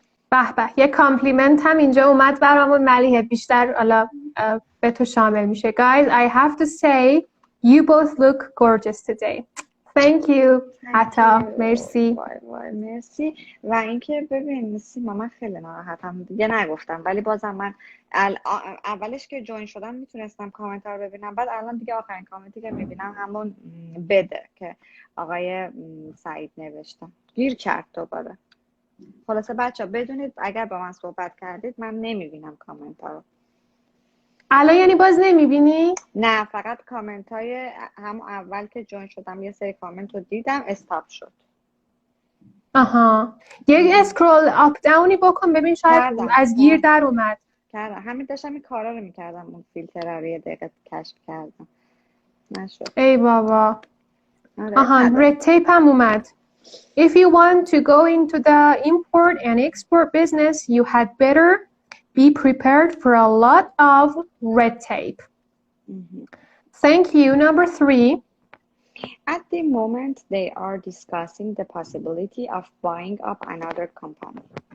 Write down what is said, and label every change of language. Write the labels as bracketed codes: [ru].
[fa] به به یه کامپلیمنت هم اینجا اومد برامون ملیحه بیشتر حالا به تو شامل میشه. [en] Guys, I have to say you both look gorgeous today. Thank you. عطا مرسی. [fa] مرسی. و اینکه ببین سیما من خیلی ناراحتم دیگه نگفتم ولی بازم من اولش که جوین شدم میتونستم کامنت رو ببینم بعد الان دیگه آخرین کامنتی که میبینم همون بده که آقای سعید نوشتم گیر کرد دوباره. خلاصه بچه بدونید اگر با من صحبت کردید من نمیبینم کامنت ها رو. الان یعنی باز نمیبینی؟ نه فقط کامنت های هم اول که جوین شدم یه سری کامنت رو دیدم استاپ شد. یک اسکرول اپ داونی بکن ببین شاید از گیر در اومد. کردم همین داشتم این کارا رو میکردم اون فیلتر رو یه دقیقه کشف کردم نشد. ای بابا. رد تیپ هم اومد. [en] If you want to go into the import and export business, you had better be prepared for a lot of red tape. Thank you. Number 3. At the moment, they are discussing the possibility of buying up another company.